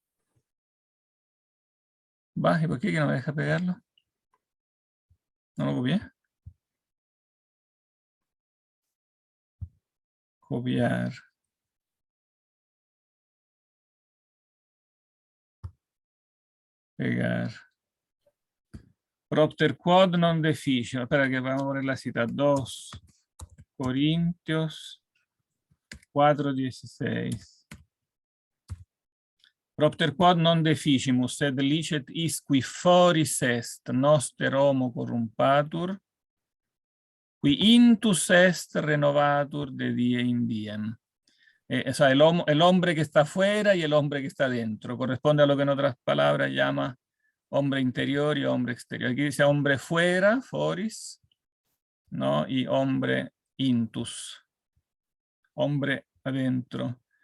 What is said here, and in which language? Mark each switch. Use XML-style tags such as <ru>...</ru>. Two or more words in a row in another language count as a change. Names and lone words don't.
<es>Va, ¿y por qué que no me deja pegarlo? ¿No lo copié? Copiar. Pegar.</es> <la>Propter quod non deficit.</la> <es>Espera que vamos a poner la cita. 2 Corintios 4:16.</es> <la>Propter quod non deficimus, sed licet isqui foris est noster homo corrumpatur, qui intus est renovatur de die in diem.</la> <es>O sea, el hombre que está fuera y el hombre que está dentro. Corresponde a lo que en otras palabras llama hombre interior y hombre exterior. Aquí dice hombre fuera, foris, ¿no? Y hombre intus, hombre adentro.</es>